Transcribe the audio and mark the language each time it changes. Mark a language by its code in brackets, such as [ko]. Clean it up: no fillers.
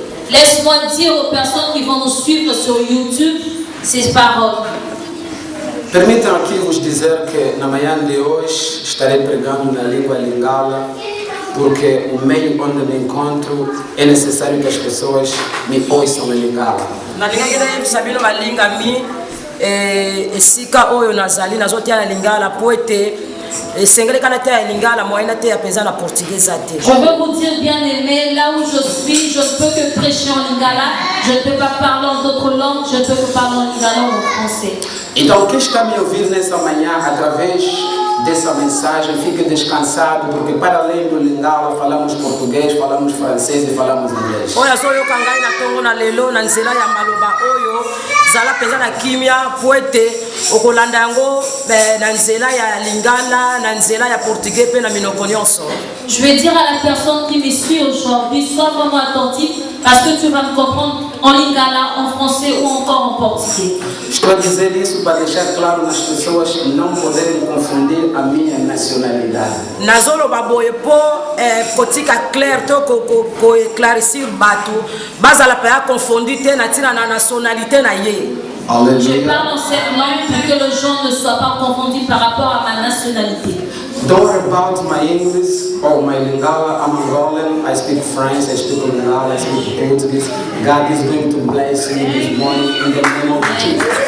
[fr] Laisse-moi dire aux personnes qui vont nous suivre sur YouTube ces paroles. [pt] Permitam aqui vos dizer que na manhã de hoje estarei pregando na língua lingala, porque o meio onde me encontro é necessário que as pessoas me ouçam em lingala. [ln] Na lingala sabino malinga mi esika oyo nazali nazotia na lingala po ete esengeli kana te ya lingala moyena te ya penza na portugais ate. [fr] Je veux vous dire bien aimé, là où je suis, je ne peux que prêcher en lingala, je ne peux pas parler en d'autres langues, je ne peux que parler en lingala ou en français. [pt] Então quem está me ouvir nessa manhã através dessa mensagem mensagem, fique descansado, porque para além do Lingala falamos português, falamos francês e falamos inglês. [ln] oya so yoka ngai na tongo na lelo na nzela ya maloba oyo zala penza na kimia po ete okolanda yango na nzela ya Lingala na nzela ya portugais pe na minoko nyonso. [fr] Je vais dire à la personne qui me suit aujourd'hui, sois vraiment attentif parce que tu vas me comprendre en lingala, en français ou encore en portugais. [pt] Estou a dizer isso para deixar claro nas pessoas não poderem confundir a minha nacionalidade. [ln] Nazoloba boye po kotika clair to ko éclaircir bato bazala pa confondu te na tina na nationalité na ye. [fr] Je parle en cette langue pour que les gens ne soient pas confondus par rapport à ma nationalité. [en] Don't worry about my English or my Lingala. I'm Angolan. I speak French. I speak Lingala. I speak Portuguese. God is going to bless you this morning in the name of Jesus.